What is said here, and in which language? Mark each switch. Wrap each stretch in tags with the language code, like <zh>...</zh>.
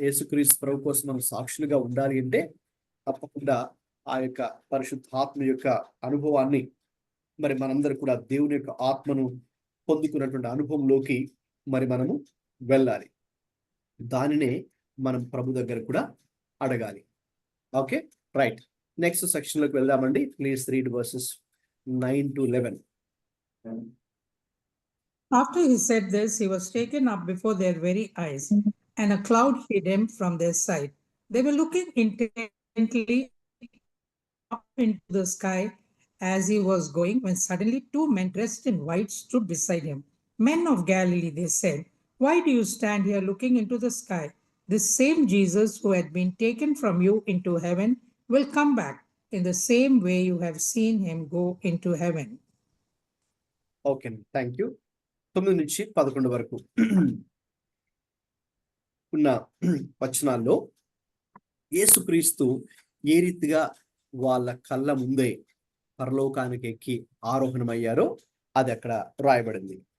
<te>యేసుక్రీస్తు ప్రభు కోసం మనం సాక్షులుగా ఉండాలి అంటే తప్పకుండా ఆ యొక్క పరిశుద్ధాత్మ యొక్క అనుభవాన్ని, మరి మనందరూ కూడా దేవుని యొక్క ఆత్మను పొందుకున్నటువంటి అనుభవంలోకి మరి మనము వెళ్ళాలి. దానినే మనం ప్రభు దగ్గర కూడా అడగాలి. Okay, right. నెక్స్ట్ సెక్షన్లోకి వెళ్దామండి.</te> <en>Please read verses 9 to 11. After he said this, he was taken up before their very eyes, and a cloud hid him from their sight. They were looking intently up into the sky as he was going, when suddenly 2 men dressed in white stood beside him. Men of Galilee, they said, why do you stand here looking into the sky? This same Jesus who had been taken from you into heaven will come back in the same way you have seen him go into heaven.</en> <te>Okay, thank you. 9 నుంచి 11 వరకు ఉన్న వచనాల్లో యేసుక్రీస్తు ఏ రీతిగా వాళ్ళ కళ్ళ ముందే పరలోకానికి ఎక్కి ఆరోహణమయ్యారో అది అక్కడ రాయబడింది.</te>